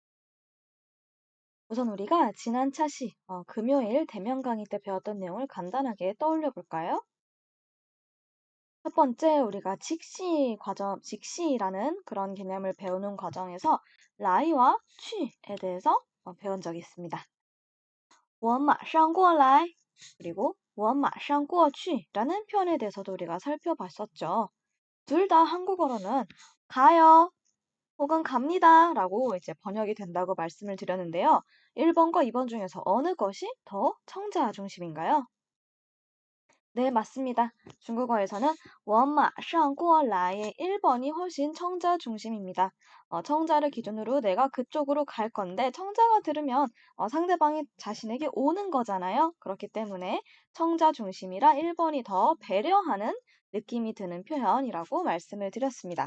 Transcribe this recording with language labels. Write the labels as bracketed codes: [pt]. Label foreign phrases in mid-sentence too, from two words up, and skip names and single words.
[ko] 우선 우리가 지난 차시 금요일 대면 강의 때 배웠던 내용을 간단하게 떠올려 볼까요? 첫 번째 우리가 직시라는 그런 개념을 배우는 과정에서 라이와 취에 대해서 배운 적이 있습니다. [zh] 我马上过来 [ko] 그리고 [zh] 我马上过去 [ko] 라는 표현에 대해서도 우리가 살펴봤었죠. 둘 다 한국어로는 가요 혹은 갑니다 라고 이제 번역이 된다고 말씀을 드렸는데요. 1번과 2번 중에서 어느 것이 더 청자 중심인가요? 네, 맞습니다. 중국어에서는 [zh] 我马上过来 [ko] 의 1번이 훨씬 청자 중심입니다. 청자를 기준으로 내가 그쪽으로 갈 건데 청자가 들으면 상대방이 자신에게 오는 거잖아요. 그렇기 때문에 청자 중심이라 1번이 더 배려하는 느낌이 드는 표현이라고 말씀을 드렸습니다.